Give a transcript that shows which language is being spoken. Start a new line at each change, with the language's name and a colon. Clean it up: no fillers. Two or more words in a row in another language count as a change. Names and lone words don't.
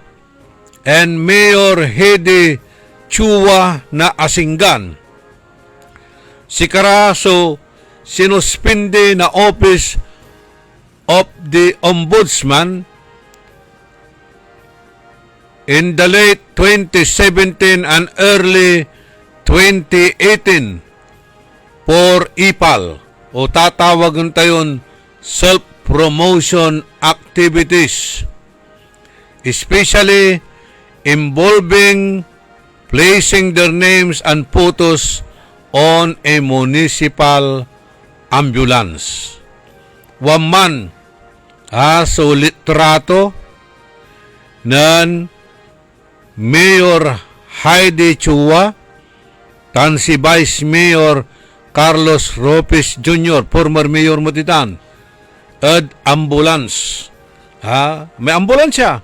Pangasinan: and Mayor Hedy Chua na Asinggan, si Carazo sinuspindi na office of the Ombudsman
English: in the late 2017 and early 2018 for IPAL
Pangasinan: o tatawagan tayon
English: self-promotion activities, especially involving placing their names and photos on a municipal ambulance.
Pangasinan: Waman so litrato nan Mayor Heidi Chua tan si Vice Mayor Carlos Ropes Jr., former Mayor Mutitan, at ambulance. May ambulansya.